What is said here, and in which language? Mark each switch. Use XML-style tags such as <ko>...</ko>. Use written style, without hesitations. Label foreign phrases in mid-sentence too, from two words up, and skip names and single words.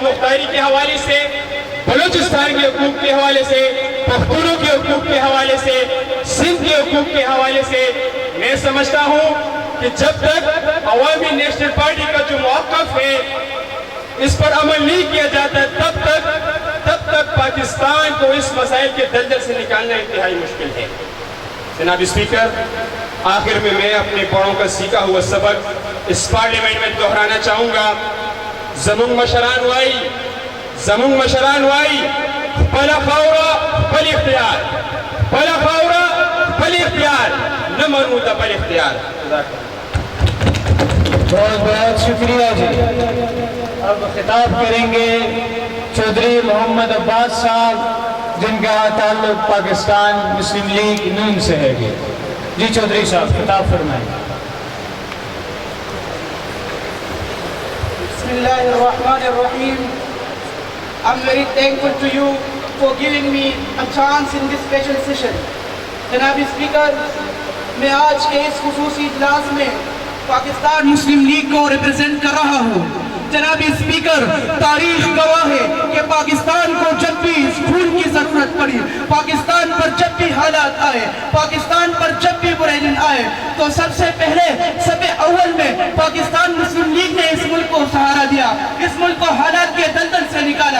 <ur>مختاری کے حوالے سے، بلوچستان کے حقوق کے حوالے سے، پختونوں کے حقوق کے حوالے سے، سندھ کے حقوق کے حوالے سے، میں سمجھتا ہوں کہ جب تک عوامی نیشنل پارٹی کا جو موقف ہے اس پر عمل نہیں کیا جاتا تب تک پاکستان کو اس مسائل کے دلدل سے نکالنا انتہائی مشکل ہے۔ جناب اسپیکر، آخر میں اپنے بڑوں کا سیکھا ہوا سبق اس پارلیمنٹ میں دہرانا چاہوں گا۔</ur> <ps>زمون مشران وائی بلا خاورا بل اختیار، بلا خاورا بل اختیار، نہ منوتا بل اختیار۔</ps> <ur>بہت بہت شکریہ جی۔ اب خطاب کریں گے چودھری محمد عباس صاحب، جن کا تعلق پاکستان مسلم لیگ نون سے ہے۔ جی چودھری صاحب خطاب فرمائیں۔</ur> <ar>بسم اللہ الرحمن الرحیم۔</ar> <en>I'm very thankful to you for giving me a chance in this special session.</en> <ur>جناب اسپیکر، میں آج کے اس خصوصی اجلاس میں پاکستان مسلم لیگ کو ریپرزینٹ کر رہا ہوں۔ جناب اسپیکر، تاریخ گواہ ہے کہ پاکستان کو جب بھی اس خون کی ضرورت پڑی، پاکستان پر جب بھی حالات آئے، پاکستان پر جب بھی برے دن آئے، تو سب سے پہلے سب اول میں پاکستان مسلم لیگ نے اس ملک کو سہارا دیا، اس ملک کو حالات کے دلدل سے نکالا۔</ur>